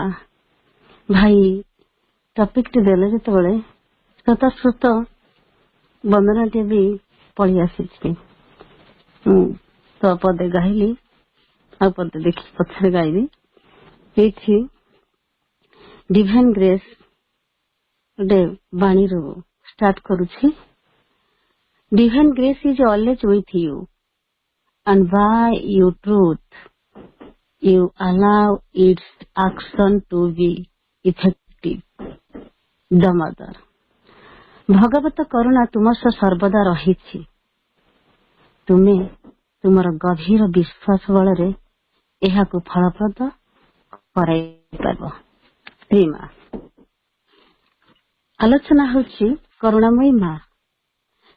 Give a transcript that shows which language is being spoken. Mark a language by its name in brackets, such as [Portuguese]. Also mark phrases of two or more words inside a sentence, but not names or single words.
[Odia] ଭାଇ ଟପିକଟି ଦେଲେ ଯେତେବେଳେ ସ୍ୱତଃସ୍ଫୂର୍ତ୍ତ ବନ୍ଦନାଟିଏ ବି ପଳେଇ ଆସିଛି। ତ ପଦେ ଗାଇଲି, ଆଉ ପଦେ ଦେଖି ପଛରେ ଗାଇବି। ଏଇଠି [English] divine grace [Odia] ଗୋଟେ ବାଣୀରୁ ଷ୍ଟାର୍ଟ କରୁଛି। [English] Divine grace is always with you, and by your truth you allow its action to be effective. The mother. [Odia] ଭଗବତ କରୁଣା ତୁମ ସହ ସର୍ବଦା ରହିଛି। ତୁମେ ତୁମର ଗଭୀର ବିଶ୍ୱାସ ବଳରେ ଏହାକୁ ଫଳପ୍ରଦ କରାଇପାରିବ। ଶ୍ରୀ ମା। ଆଲୋଚନା ହେଉଛି କରୁଣାମୟୀ ମା।